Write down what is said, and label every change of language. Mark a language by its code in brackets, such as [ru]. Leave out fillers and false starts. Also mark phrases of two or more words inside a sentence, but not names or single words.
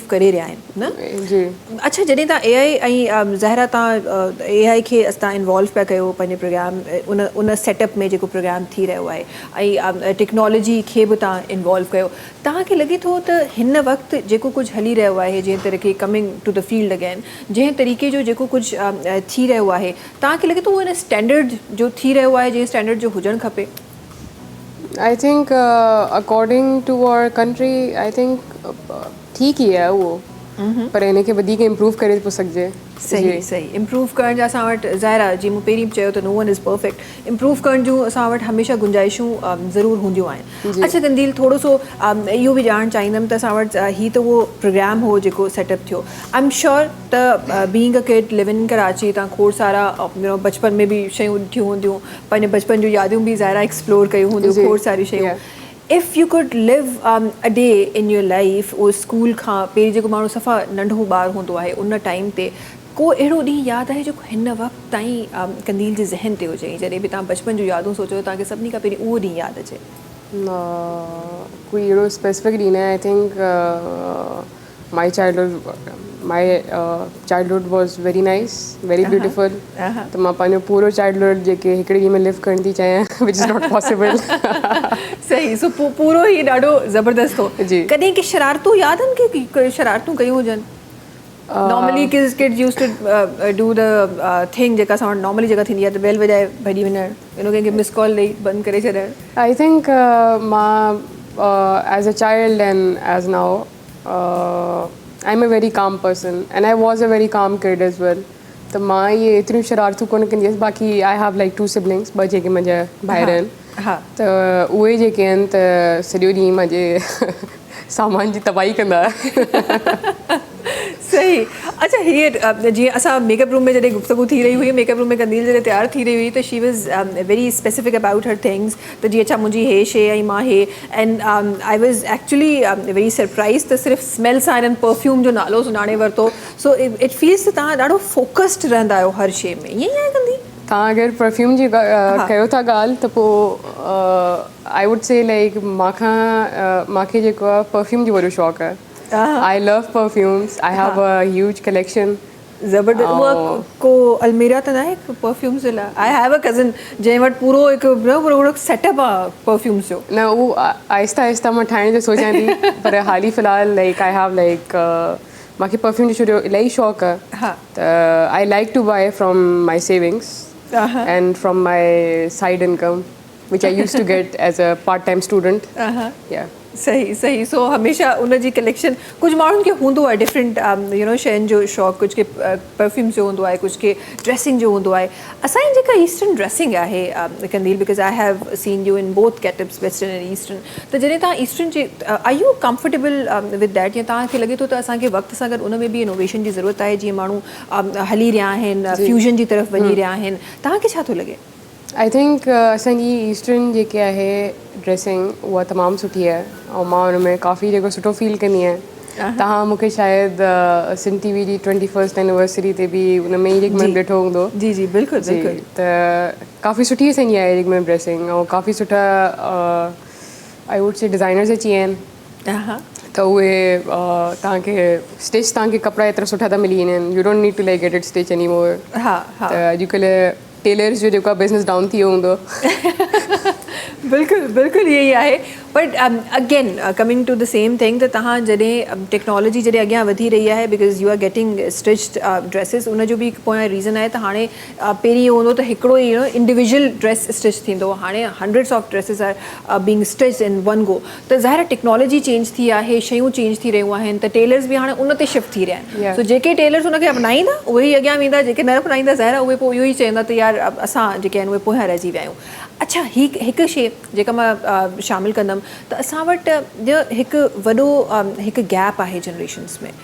[sd] करे रहिया आहिनि न अच्छा जॾहिं तव्हां AI ऐं ज़ाहिरा तव्हां AI खे तव्हां इन्वॉल्व पिया कयो पंहिंजे प्रोग्राम उन सेटअप में जेको प्रोग्राम थी रहियो आहे ऐं टेक्नोलॉजी खे बि तव्हां इन्वॉल्व कयो तव्हांखे लॻे थो त हिन वक़्तु जेको कुझु हली रहियो आहे जंहिं तरीक़े [en] coming to the field again [sd] जंहिं तरीक़े जो जेको कुझु थी रहियो आहे तव्हांखे लॻे थो उहो हिन स्टैंडर्ड जो थी रहियो आहे जंहिं स्टैंडर्ड जो हुजणु खपे [en] I think according to our country I think [sd] ठीकु ई आहे उहो पर हिनखे वधीक इम्प्रूव करे थो सघिजे सही सही इम्प्रूव करण जा असां वटि ज़ाहिर जीअं मूं पहिरीं चयो त [en] no one is perfect [sd] इम्प्रूव करण जूं असां वटि हमेशह गुंजाइशूं ज़रूरु हूंदियूं आहिनि अच्छा कंदील थोरो सो इहो बि ॼाणणु चाहींदमि त असां वटि हीअ त उहो प्रोग्राम हो जेको सेटअप थियो [en] I am sure [sd] त [en] being a kid living in Karachi [sd] तव्हां खोड़ सारा बचपन में बि शयूं ॾिठियूं हूंदियूं पंहिंजे बचपन जूं यादियूं बि ज़ाहिरा एक्सप्लोर कयूं हूंदियूं खोड़ सारियूं शयूं [en] if you could live a day in your life [sd] उहो स्कूल खां पहिरीं जेको माण्हू सफ़ा नंढो ॿारु हूंदो आहे उन टाइम ते को अहिड़ो ॾींहुं यादि आहे जेको हिन वक़्तु ताईं कंदील जे ज़हन ते हुजे जॾहिं बि तव्हां बचपन जूं यादूं सोचो तव्हांखे सभिनी खां पहिरीं उहो ॾींहुं यादि अचे कोई अहिड़ो स्पेसिफिक ॾींहुं न आहे [en] I think my childhood was very nice very beautiful [sd] त मां पंहिंजो पूरो चाइल्डहुड जेके हिकिड़े ॾींहं में लिव करण थी चाहियां [en] which is not possible [sd] सही सो पूरो ई ॾाढो ज़बरदस्त हो कॾहिं की शरारतूं यादि आहिनि की शरारतूं कयूं हुजनि [en] normally kids use to do the thing [sd] जेका असां वटि नॉर्मली जेका थींदी आहे त बेल वॼाए भॼी वञणु कंहिंखे [en] miss call [sd] ॾेई बंदि करे छॾणु [en] I think मां as a child and as now I am a very calm person and I was a very calm kid as well [sd] त मां इहे एतिरियूं शरारतूं कोन कंदी हुअसि बाक़ी [en] I have like 2 siblings [sd] ॿ जेके मुंहिंजा भाइर आहिनि हा त उहे जेके आहिनि त सॼो ॾींहुं मुंहिंजे सामान जी तबाही कंदा। सही। अच्छा हीअ जीअं असां [en] makeup room [sd] में जॾहिं गुफ़्तगू थी रही हुई, [en] makeup room [sd] में कंदील जॾहिं तयारु थी रही हुई त [en] she was very specific about her things, [sd] त जीअं अच्छा मुंहिंजी हे शइ ऐं मां हे, [en] and I was actually very surprise [sd] त सिर्फ़ु स्मेल सां हिननि परफ्यूम जो नालो सुञाणे वरितो। [en] so it feels [sd] त तव्हां ॾाढो फोकस्ड रहंदा आहियो हर शइ में, ईअं ई आहे कंदी? तव्हां अगरि परफ्यूम जी कयो था ॻाल्हि त पोइ [en] I would say like [sd] मूंखे जेको आहे परफ्यूम जो वॾो शौक़ु आहे। [en] I love perfumes, I have a huge collection. [sd] ज़बरदस्त। उहा को अलमीरा त न आहे परफ्यूम्स जे लाइ? [en] I have a cousin [sd] जंहिं वटि पूरो पूरो सेटअप आहे परफ्यूम्स जो। न उहो आहिस्ता आहिस्ता मां ठाहिण जो सोचां थी, पर हाली फ़िलहाल [en] like I have like [sd] मूंखे परफ्यूम जो छो इलाही शौक़ु आहे त [en] I like to buy from my savings and from my side income which I used to get as a part-time student. Yeah. [sd] सही सही। सो हमेशह उनजी कलेक्शन, कुझु माण्हुनि खे हूंदो आहे डिफरेंट शयुनि जो शौक़ु, कुझु खे परफ्यूम्स जो हूंदो आहे, कुझु खे ड्रेसिंग जो हूंदो आहे। असांजी जेका ईस्टर्न ड्रेसिंग आहे कंदील, [en] because I have seen you in both getups, western and eastern, [sd] त जॾहिं तव्हां ईस्टर्न जे [en] are you comfortable with that, [sd] या तव्हांखे लॻे थो त असांखे वक़्त सां गॾु उन में बि इनोवेशन जी ज़रूरत आहे, जीअं माण्हू हली रहिया आहिनि, फ्यूजन जी तरफ़ वञी रहिया आहिनि, तव्हांखे छा थो लॻे? [en] I think [sd] असांजी ईस्टर्न जेके आहे ड्रेसिंग उहा तमामु सुठी आहे, ऐं मां हुन में काफ़ी जेको सुठो फील कंदी आहियां। तव्हां मूंखे शायदि सिंध टीवी जी 21st एनिवर्सरी ते बि उन में ई रिकमेंड ॾिठो हूंदो। जी जी बिल्कुलु बिल्कुलु। त काफ़ी सुठी असांजी आहे रिकमेंड ड्रेसिंग, ऐं काफ़ी सुठा [en] I would say [sd] डिज़ाइनर्स अची विया आहिनि, त उहे तव्हांखे स्टिच, तव्हांखे कपिड़ा एतिरा सुठा था मिली वञनि, [en] you don't need to like get it stitch any more. [sd] त अॼुकल्ह टेलर्स जो जेको आहे बिज़नेस डाउन थी वियो हूंदो। बिल्कुलु बिल्कुलु इहे ई आहे। [en] but again coming to the same thing, [sd] त तव्हां जॾहिं टेक्नोलॉजी जॾहिं अॻियां वधी रही आहे, [en] because you are getting stitched dresses, [sd] उनजो बि पोयां रीज़न आहे त हाणे पहिरीं इहो हूंदो त हिकिड़ो ई [en] individual dress stitch [sd] थींदो, हाणे [en] hundreds of dresses are being stitched in one go. [sd] त ज़ाहिर टेक्नोलॉजी चेंज थी आहे, शयूं चेंज थी रहियूं आहिनि, त टेलर्स बि हाणे उन ते शिफ्ट थी रहिया आहिनि। सो जेके टेलर्स उनखे अपनाईंदा उहे ई अॻियां वेंदा, जेके न अपनाईंदा ज़ाहिर उहे पोइ इहो ई चवंदा त यार असां जेके आहिनि उहे पोयां रहिजी विया आहियूं। अच्छा हिकु शइ जेका मां शामिलु कंदमि, त असां वटि हिकु वॾो हिकु गैप आहे जनरेशन्स में।